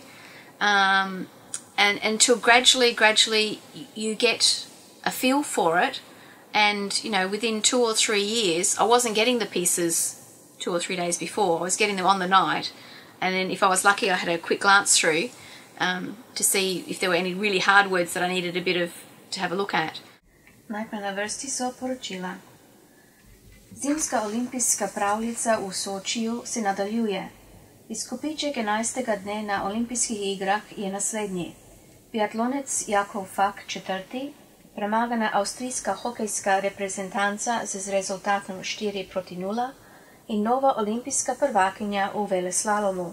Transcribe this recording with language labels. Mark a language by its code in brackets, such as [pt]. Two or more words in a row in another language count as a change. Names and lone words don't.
[en] And until gradually you get a feel for it. And, you know, within 2 or 3 years, I wasn't getting the pieces 2 or 3 days before. I was getting them on the night. And then if I was lucky, I had a quick glance through to see if there were any really hard words that I needed to have a look at. [sl] Najprej na vrsti so poročila. Zimska olimpijska pravljica v Sočiju se nadaljuje. Izkupiček 11. dne na olimpijskih igrah je naslednji. Biatlonec Jakov Fak četrti, premagana avstrijska hokejska reprezentanca z rezultatom 4:0 in nova olimpijska prvakinja v veleslalomu.